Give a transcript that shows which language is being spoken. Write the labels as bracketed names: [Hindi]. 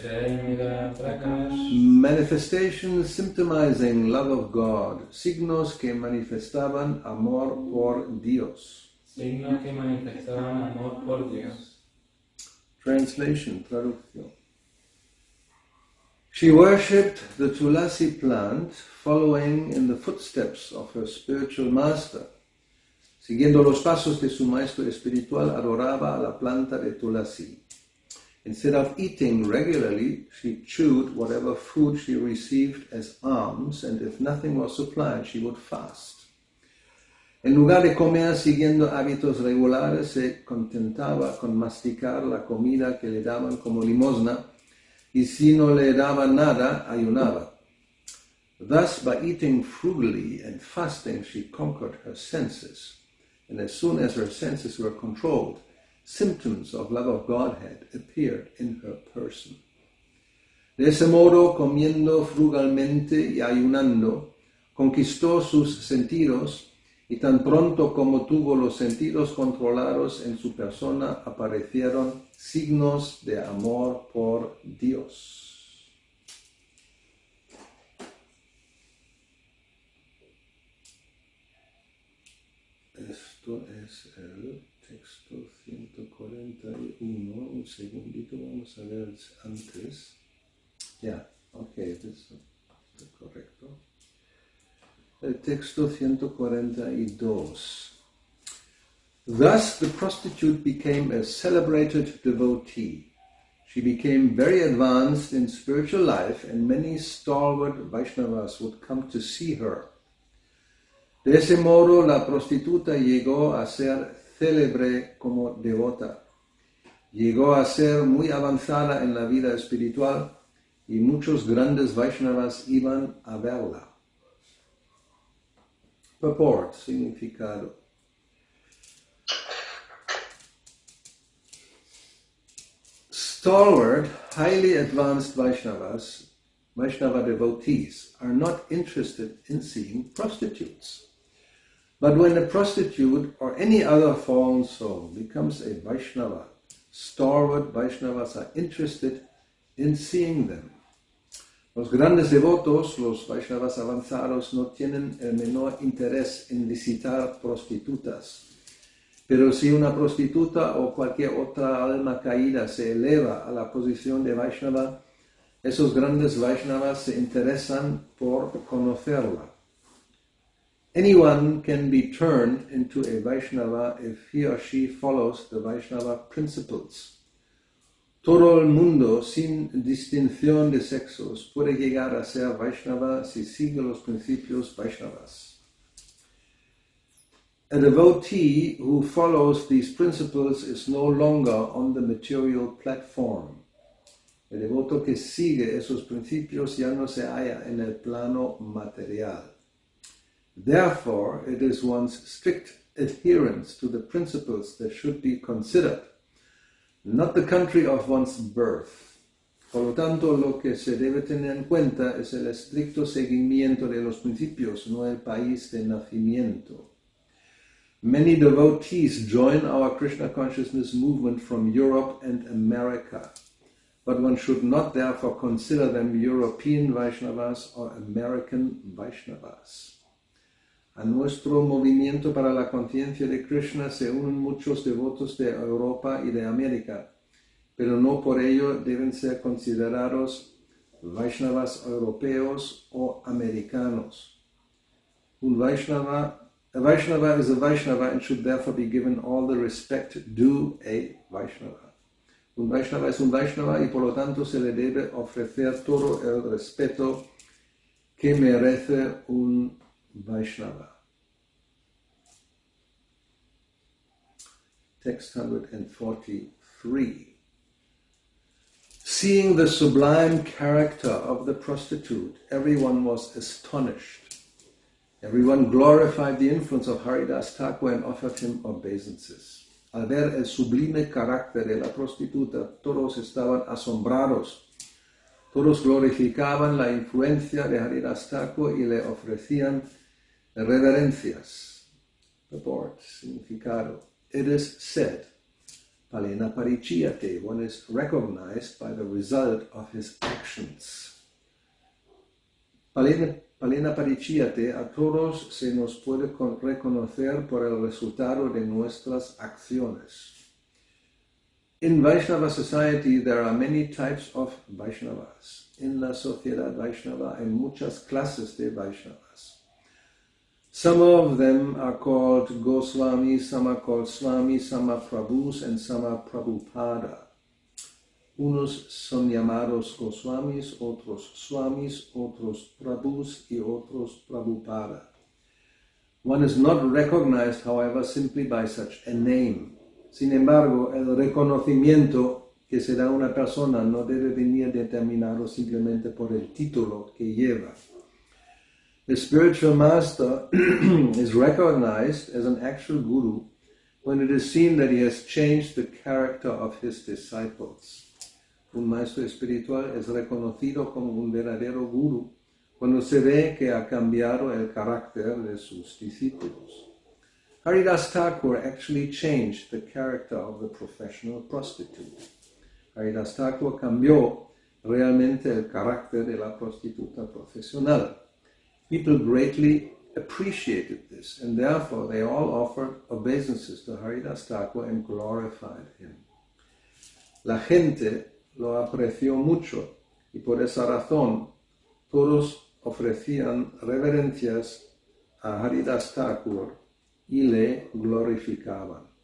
[English] Premera prakash. Manifestations symptomizing love of God, [Spanish] signos que manifestaban amor por Dios. Signos que manifestaban amor por Dios. [English] Translation, [Spanish] traducción. [English] She worshipped the tulasi plant, following in the footsteps of her spiritual master. [Spanish] Siguiendo los pasos de su maestro espiritual, adoraba a la planta de tulasi. [English] Instead of eating regularly, she chewed whatever food she received as alms, and if nothing was supplied, she would fast. [Spanish] En lugar de comer siguiendo hábitos regulares, se contentaba con masticar la comida que le daban como limosna, y si no le daba nada, ayunaba. [English] Thus, by eating frugally and fasting, she conquered her senses, and as soon as her senses were controlled, symptoms of love of Godhead appeared in her person. [Spanish] De ese modo, comiendo frugalmente y ayunando, conquistó sus sentidos y tan pronto como tuvo los sentidos controlados en su persona, aparecieron signos de amor por Dios. Esto es el texto 141. Un segundito, vamos a ver antes. Ya, ok, eso es correcto. El texto 142. [English] Thus the prostitute became a celebrated devotee. She became very advanced in spiritual life, and many stalwart Vaishnavas would come to see her. [Spanish] De ese modo, la prostituta llegó a ser célebre como devota. Llegó a ser muy avanzada en la vida espiritual y muchos grandes Vaishnavas iban a verla. [English] Purport, [Spanish] significado. [English] Stalwart, highly advanced Vaishnavas, Vaishnava devotees, are not interested in seeing prostitutes. But when a prostitute or any other fallen soul becomes a Vaishnava, stalwart Vaishnavas are interested in seeing them. [Spanish] Los grandes devotos, los Vaishnavas avanzados, no tienen el menor interés en visitar prostitutas. Pero si una prostituta o cualquier otra alma caída se eleva a la posición de Vaishnava, esos grandes Vaishnavas se interesan por conocerla. [English] Anyone can be turned into a Vaishnava if he or she follows the Vaishnava principles. [Spanish] Todo el mundo, sin distinción de sexos, puede llegar a ser Vaishnava si sigue los principios Vaishnavas. [English] A devotee who follows these principles is no longer on the material platform. [Spanish] El devoto que sigue esos principios ya no se halla en el plano material. [English] Therefore, it is one's strict adherence to the principles that should be considered, not the country of one's birth. [Spanish] Por lo tanto, lo que se debe tener en cuenta es el estricto seguimiento de los principios, no el país de nacimiento. [English] Many devotees join our Krishna consciousness movement from Europe and America, but one should not therefore consider them European Vaishnavas or American Vaishnavas. [Spanish] A nuestro movimiento para la conciencia de Krishna se unen muchos devotos de Europa y de América, pero no por ello deben ser considerados Vaishnavas europeos o americanos. [English] A Vaishnava is a Vaishnava and should therefore be given all the respect due a Vaishnava. [Spanish] Un Vaishnava es un Vaishnava y por lo tanto se le debe ofrecer todo el respeto que merece un Vaishnava. [English] Text 143. Seeing the sublime character of the prostitute, everyone was astonished. Everyone glorified the influence of Haridas Thakur and offered him obeisances. [Spanish] Al ver el sublime carácter de la prostituta, todos estaban asombrados. Todos glorificaban la influencia de Haridas Thakur y le ofrecían reverencias. [English] Purport, [Spanish] significado. [English] It is said, Palena Pariciyate, one is recognized by the result of his actions. [Spanish] Palena Pariciyate, a todos se nos puede reconocer por el resultado de nuestras acciones. [English] In Vaishnava society, there are many types of Vaishnavas. [Spanish] En la sociedad Vaishnava hay muchas clases de Vaishnavas. [English] Some of them are called Goswamis, some are called Swamis, some are Prabhus, and some are Prabhupada. [Spanish] Unos son llamados Goswamis, otros Swamis, otros Prabhus y otros Prabhupada. [English] One is not recognized, however, simply by such a name. [Spanish] Sin embargo, el reconocimiento que se da a una persona no debe venir determinado simplemente por el título que lleva. [English] The spiritual master is recognized as an actual guru when it is seen that he has changed the character of his disciples. [Spanish] Un maestro espiritual es reconocido como un verdadero guru cuando se ve que ha cambiado el carácter de sus discípulos. [English] Haridas Thakur actually changed the character of the professional prostitute. [Spanish] Haridas Thakur cambió realmente el carácter de la prostituta profesional. [English] People greatly appreciated this, and therefore they all offered obeisances to Haridas Thakur and glorified him. [Spanish] La gente lo apreció mucho, y por esa razón todos ofrecían reverencias a Haridas Thakur y le glorificaban.